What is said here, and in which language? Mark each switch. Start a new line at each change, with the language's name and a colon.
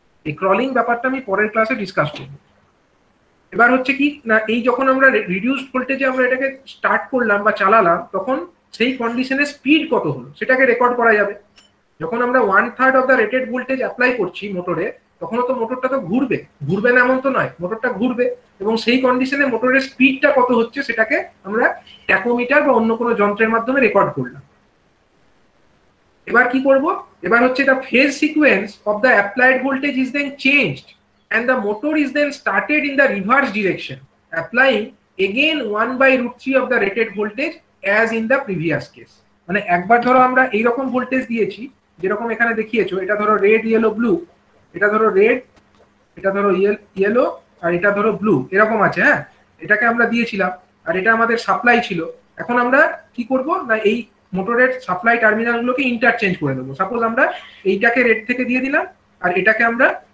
Bangla: এই ক্রলিং ব্যাপারটা আমি পরের ক্লাসে ডিসকাস করব। এবার হচ্ছে কি না, এই যখন আমরা রিডিউসড ভোল্টেজে আমরা এটাকে স্টার্ট করলাম বা চালালাম, তখন সেই কন্ডিশনে স্পিড কত হলো সেটাকে রেকর্ড করা যাবে। যখন আমরা
English: 1/3 of the rated voltage
Bangla: apply করছি মোটরে, তখনও তো মোটরটা তো ঘুরবে না এমন তো নয়, মোটরটা ঘুরবে, এবং সেই কন্ডিশনে মোটরের স্পিডটা কত হচ্ছে সেটাকে আমরা ট্যাকোমিটার বা অন্য কোনো যন্ত্রের মাধ্যমে রেকর্ড করলাম। এবার কি করব, এবার হচ্ছে
English: the phase sequence of the applied voltage is then changed and the motor is then started in the reverse direction, applying again 1/√3 of the rated voltage as in the previous case.
Bangla: মানে একবার ধরো আমরা এইরকম voltage দিয়েছি যেরকম এখানে দেখিয়েছো, এটা ধরো রেড ইয়েলো ব্লু, এটা ধরো রেড, এটা ধরো ইয়েলো, আর এটা ধরো ব্লু, এরকম আছে, হ্যাঁ। এটাকে আমরা দিয়েছিলাম আর এটা আমাদের সাপ্লাই ছিল। এখন আমরা কি করব না এই মোটরের সাপ্লাই টার্মিনাল গুলোকে ইন্টারচেঞ্জ করে দেবো। সাপোজ আমরা এইটাকে রেড থেকে দিয়ে দিলাম আর এটাকে আমরা